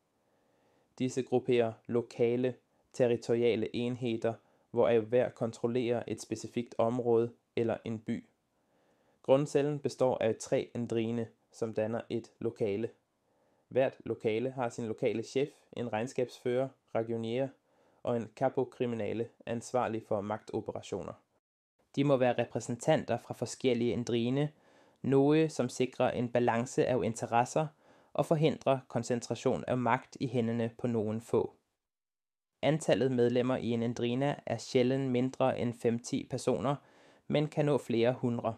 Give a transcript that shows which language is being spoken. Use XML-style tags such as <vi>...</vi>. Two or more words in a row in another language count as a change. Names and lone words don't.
<da>Disse grupperer lokale, territoriale enheder, hvoraf hver kontrollerer et specifikt område eller en by. Grundcellen består af 3 endrine, som danner et lokale. Hvert lokale har sin lokale chef, en regnskabsfører, ragionier og en</da> <it>capo criminale</it> <da>ansvarlig for magtoperationer. De må være repræsentanter fra forskellige endrine, noget som sikrer en balance af interesser og forhindrer koncentration af magt i hænderne på nogen få. Antallet medlemmer i en endrina er sjældent mindre end 5-10 personer, men kan nå flere hundrede.</da>